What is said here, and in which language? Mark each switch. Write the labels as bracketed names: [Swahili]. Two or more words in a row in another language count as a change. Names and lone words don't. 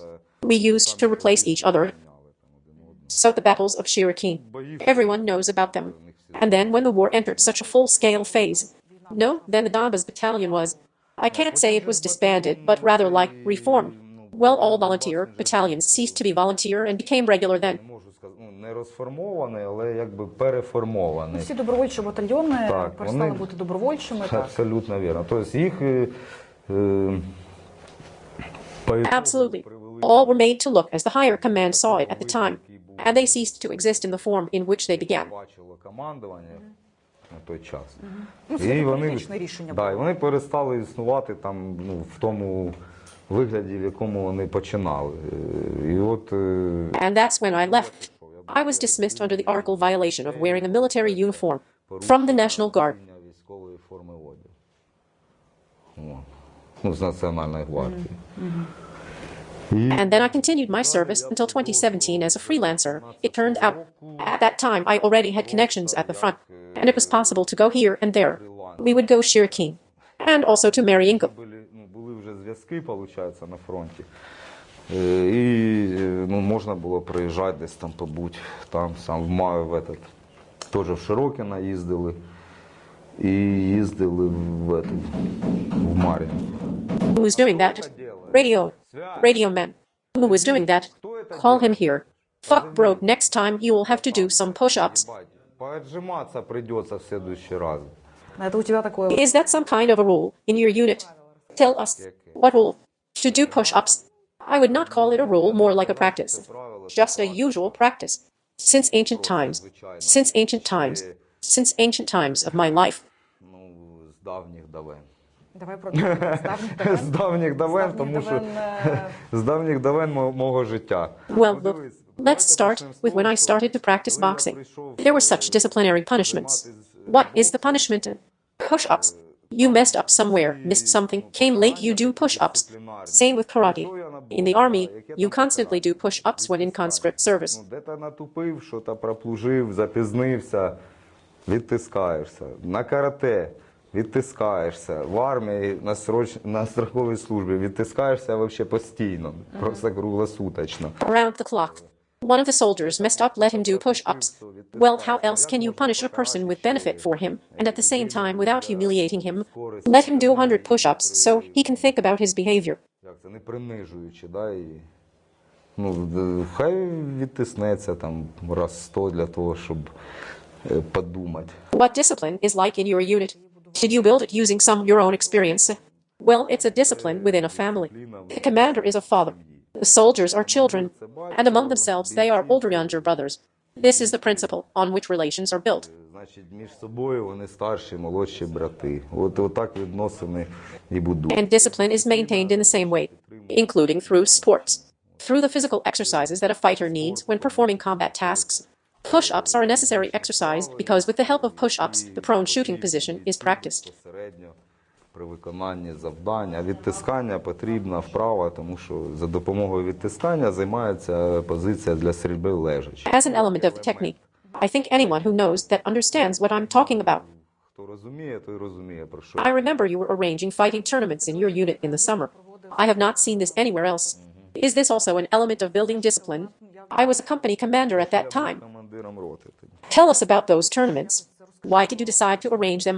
[English] We used to replace each other. So the battles of Shyrokyne. Everyone knows about them. And then when the war entered such a full-scale phase. No, then the DUBBED battalion was, I can't say it was disbanded, but rather like reformed. Well, all volunteer battalions ceased to be volunteer and became regular then. [Ukrainian] Не розформований, але якби переформований. Всі добровольчі батальйони перестали бути добровольчими. Абсолютно вірно. Тобто їх [English] Absolutely. All were made to look as the higher command saw it at the time, and they ceased to exist in the form in which they began. [Ukrainian] Бачило командування на той час. Ну, це політичне рішення да, і було. вони перестали існувати там, ну, в тому вигляді, в якому вони починали. І от [English] And that's when I left. I was dismissed under the article violation of wearing a military uniform from the National Guard. [Ukrainian] Військової форми одягу. От. Ну, з Національної гвардії. [English] And then I continued my service until 2017 as a freelancer. It turned out, at that time, I already had connections at the front, and it was possible to go here and there. We would go Shyrokyne, and also to Mariinko. [Ukrainian] Були вже зв'язки, виходить, на фронті. І ну, можна було приїжджати десь там побути, там сам [Russian] в этот, [Ukrainian] теж в Shyrokyne їздили. І їздили в Мар'їнку. [English] Who was doing that? Radio man. Who was doing that? Call him here. Fuck bro, next time you will have to do some push-ups. [Russian] Поотжиматься придется в следующий раз. Это у тебя такое... [English] Is that some kind of a rule in your unit? Tell us. What rule? To do push-ups? I would not call it a rule, more like a practice. Just a usual practice. Since ancient times. Since ancient times. Since ancient times of my life. [Ukrainian] Ну, з давніх давен. Давай про з З давніх давен, тому що з давніх давен мого життя. [English] Well, look, let's start with when I started to practice boxing. There were such disciplinary punishments. What is the punishment? Push-ups. You messed up somewhere, missed something, came late, you do push-ups. Same with karate. In the army, you constantly do push-ups when in conscript service. [Ukrainian] Де-то натупив, що-то проплужив, запізнився, відтискаєшся. На карате відтискаєшся. В армії на строковій службі відтискаєшся взагалі постійно, просто круглосуточно. [English] Around the clock. One of the soldiers messed up, let him do push-ups. Well, how else can you punish a person with benefit for him, and at the same time, without humiliating him, let him do 100 push-ups so he can think about his behavior? [Ukrainian] Як це, не принижуючи, да, і ну, хай відтиснеться там раз 100 для того, щоб подумати. [English] What discipline is like in your unit? Did you build it using some your own experience? Well, it's a discipline within a family. The commander is a father. The soldiers are children, and among themselves they are older younger brothers. This is the principle on which relations are built. [Ukrainian] Значить, між собою вони старші, молодші брати. От так відносини і будуть. [English] And discipline is maintained in the same way, including through sports. Through the physical exercises that a fighter needs when performing combat tasks. Push-ups are a necessary exercise because with the help of push-ups, the prone shooting position is practiced. [Ukrainian] При виконанні завдань, а відтискання потрібна вправа, тому що за допомогою відтискання займається позиція для стрільби лежачи. [English] As an element of the technique, I think anyone who knows that understands what I'm talking about. [Ukrainian] Хто розуміє, той розуміє про що. [English] I remember you were arranging fighting tournaments in your unit in the summer. I have not seen this anywhere else. Is this also an element of building discipline? I was a company commander at that time. [Ukrainian] Командиром роти. [English] Tell us about those tournaments. Why did you decide to arrange them?